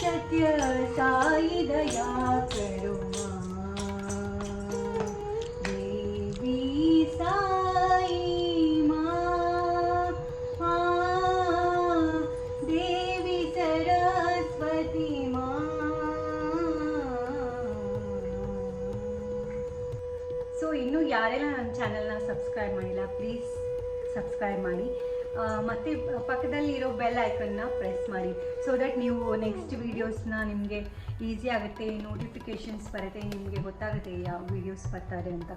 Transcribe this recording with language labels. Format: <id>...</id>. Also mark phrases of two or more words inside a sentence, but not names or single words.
<hi>सत्य साई दया करो माँ, देवी साई माँ, देवी सरस्वती माँ.</hi> <kn>ಸೊ ಇನ್ನೂ ಯಾರೆಲ್ಲ ನನ್ನ ಚಾನಲ್ನ ಸಬ್ಸ್ಕ್ರೈಬ್ ಮಾಡಿಲ್ಲ ಪ್ಲೀಸ್ ಸಬ್ಸ್ಕ್ರೈಬ್ ಮಾಡಿ, ಮತ್ತು ಪಕ್ಕದಲ್ಲಿ ಇರೋ</kn> <en>bell iconna press</en> <kn>ಮಾಡಿ</kn> <en>so that</en> <kn>ನೀವು</kn> <en>next videosna</en> <kn>ನಿಮಗೆ ಈಸಿ ಆಗುತ್ತೆ, ನೋಟಿಫಿಕೇಷನ್ಸ್ ಬರುತ್ತೆ, ನಿಮಗೆ ಗೊತ್ತಾಗುತ್ತೆ ಯಾವ ವೀಡಿಯೋಸ್ ಬರ್ತಾರೆ ಅಂತ.</kn>